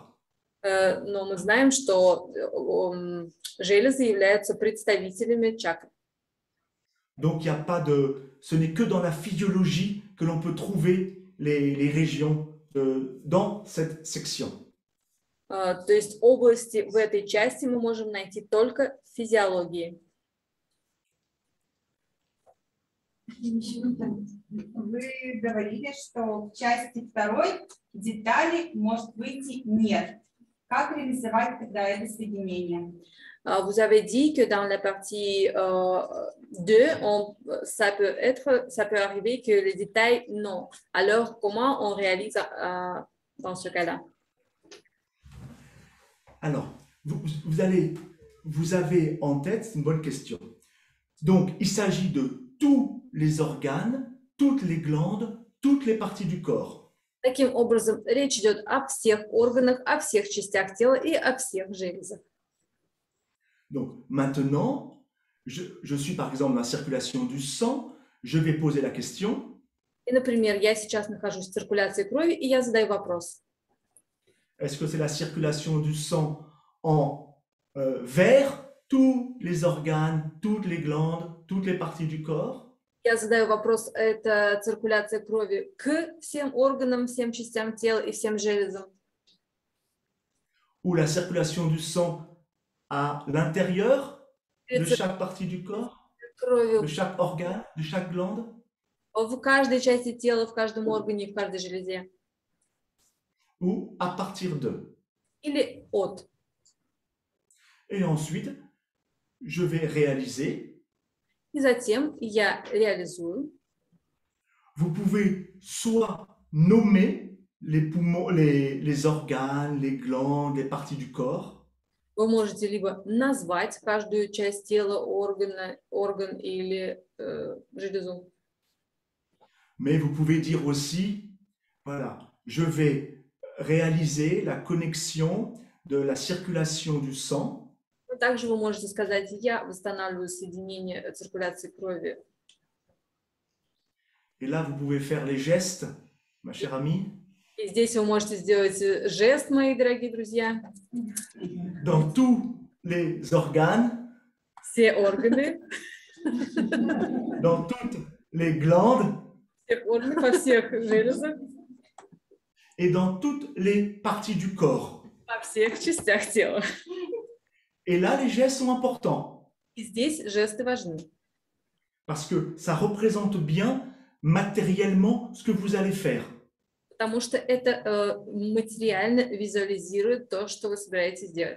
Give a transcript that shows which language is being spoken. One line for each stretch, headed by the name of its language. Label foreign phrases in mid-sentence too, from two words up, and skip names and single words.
Russian: Но мы знаем, что железы являются представителями чакр.
French: Donc, il y a pas de, ce n'est que dans la physiologie que l'on peut trouver les régions dans cette section.
Russian: То есть области в этой части мы можем найти только в физиологии. Вы говорили, что в части второй детали может выйти нет. Как реализовать тогда это соединение?
French: Vous avez dit que dans la partie 2, ça peut arriver que les détails, non. Alors, comment on réalise dans ce cas-là? Alors, vous avez en tête, c'est une bonne question. Donc, il s'agit de tous les organes, toutes les glandes, toutes les parties du corps.
Russian: Таким образом, речь идет о всех органах, о всех частях тела и о всех железах.
French: Donc, maintenant, je suis par exemple dans la circulation du sang, je vais poser la question.
Russian: И, например, я сейчас нахожусь в циркуляции крови, и я задаю вопрос.
French: Est-ce que c'est la circulation du sang vers tous les organes, toutes les glandes, toutes les parties du corps?
Russian: Я задаю вопрос, это циркуляция крови к всем органам, всем частям тела и всем железам?
French: Ou la circulation du sang à l'intérieur de chaque partie du corps, de chaque organe, de chaque glande?
Russian: В каждой части тела, в каждом органе, в каждой железе.
French: Ou à partir de.
Russian: Или от.
French: Et ensuite, je vais réaliser.
Russian: И затем я реализую.
French: Vous pouvez soit nommer les poumons, les organes, les glandes, les parties du corps.
Russian: Вы можете либо назвать каждую часть тела, орган или железу.
French: Mais vous pouvez dire aussi, voilà, je vais réaliser la connexion de la circulation du sang.
Russian: Также вы можете сказать, я восстанавливаю соединение циркуляции крови.
French: Et là, vous pouvez faire les gestes, ma chère amie.
Russian: И здесь вы можете сделать жест, мои дорогие друзья.
French: Dans tous les organes.
Russian: Все органы.
French: Dans toutes les glandes.
Russian: Всех органов, во всех железах.
French: Et dans toutes les parties du corps.
Russian: Во всех частях тела.
French: Et là, les gestes sont importants.
Russian: И здесь жесты важны.
French: Parce que ça représente bien matériellement ce que vous allez faire.
Russian: Потому что это материально визуализирует то, что вы собираетесь делать.